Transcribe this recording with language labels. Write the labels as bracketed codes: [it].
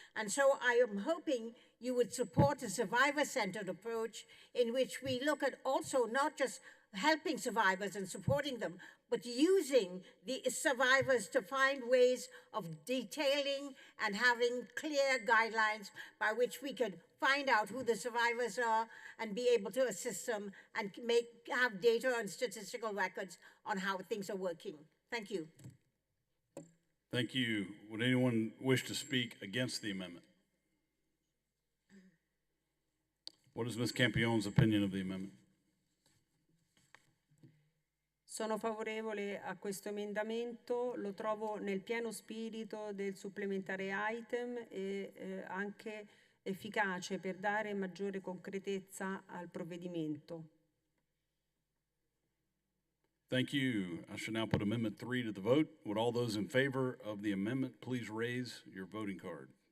[en] And so I am hoping you would support a survivor-centered approach in which we look at also not just helping survivors and supporting them, but using the survivors to find ways of detailing and having clear guidelines by which we could find out who the survivors are and be able to assist them and have data and statistical records on how things are working. Thank you. Thank you. Would anyone wish to speak against the amendment? What is Ms. Campion's opinion of the amendment? [it] Sono favorevole a questo emendamento, lo trovo nel pieno spirito del supplementare item e anche efficace per dare maggiore concretezza al provvedimento. [en] Thank you. I shall now put Amendment 3 to the vote. Would all those in favor of the amendment please raise your voting card?